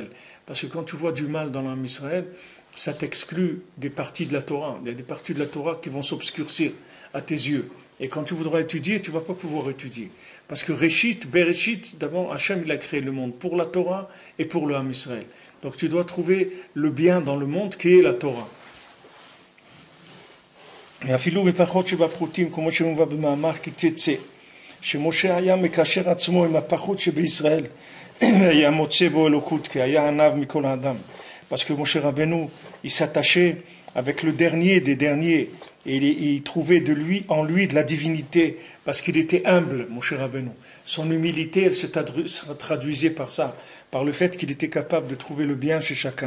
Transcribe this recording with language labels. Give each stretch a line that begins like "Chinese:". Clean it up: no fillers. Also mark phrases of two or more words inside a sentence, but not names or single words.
French: Parce que quand tu vois du mal dans l'âme Israël, ça t'exclut des parties de la Torah. Il y a des parties de la Torah qui vont s'obscurcir à tes yeux. Et quand tu voudras étudier, tu ne vas pas pouvoir étudier. Parce que Réchit, Bereshit, d'abord, Hachem il a créé le monde pour la Torah et pour le Ham Israël. Donc tu dois trouver le bien dans le monde qui est la Torah.
Hebrew: ואפילו בפחות שבפחותים, כמו שמובא במאמר כי תצא, שמשה היה מקשר עצמו עם הפחות שבישראל, היה מוצא בו אלוקות, כי היה עניו מכל האדם.
French: Parce que Moshe Rabbeinu, il s'attachait avec le dernier des derniers, et il trouvait en lui de la divinité, parce qu'il était humble, Moshe Rabbeinu. Son humilité, elle se traduisait par ça, par le fait qu'il était capable de trouver le bien chez chacun.